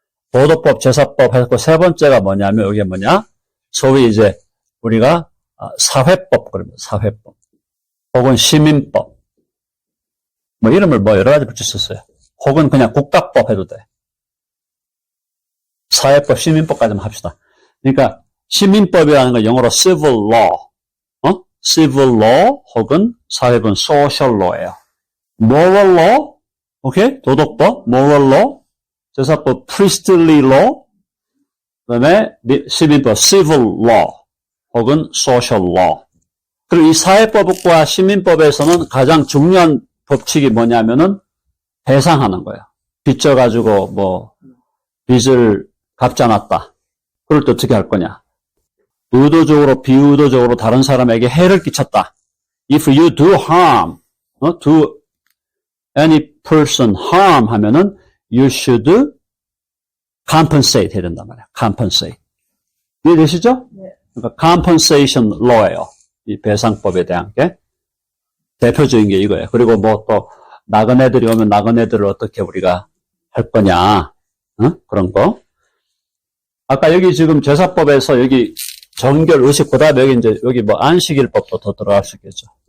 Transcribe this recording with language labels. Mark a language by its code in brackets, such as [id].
[ko] 도덕법, 제사법 했고 세 번째가 뭐냐면 이게 뭐냐? 소위 이제 우리가 사회법 그러면 사회법 혹은 시민법 뭐 이름을 뭐 여러 가지 붙일 수 있어요. 혹은 그냥 국가법 해도 돼. 사회법, 시민법까지만 합시다. 그러니까 시민법이라는 건 영어로 civil law, civil law 혹은 사회법은 social law예요. [en] moral law, 오케이? 도덕법, moral law, 제사법 priestly law, 그다음에 시민법 civil law 혹은 social law. [ko] 그리고 이 사회법과 시민법에서는 가장 중요한 법칙이 뭐냐면은 배상하는 거예요. 빚져가지고 뭐 빚을 갚지 않았다. 그럴 때 어떻게 할 거냐? 의도적으로 비의도적으로 다른 사람에게 해를 끼쳤다. [en] If you do harm, to any person harm [ko] 하면은 [en] you should compensate [ko] 해야 된단 말이야. compensate. 이해되시죠? 네. 그러니까 compensation law예요. 이 배상법에 대한 게 대표적인 게 이거예요. 그리고 뭐 또 나그네들이 오면 나그네들을 어떻게 우리가 할 거냐, 그런 거. 아까 여기 지금 제사법에서 여기 정결 의식 그다음에 여기 이제 여기 뭐 안식일법도 더 들어갈 수 있겠죠.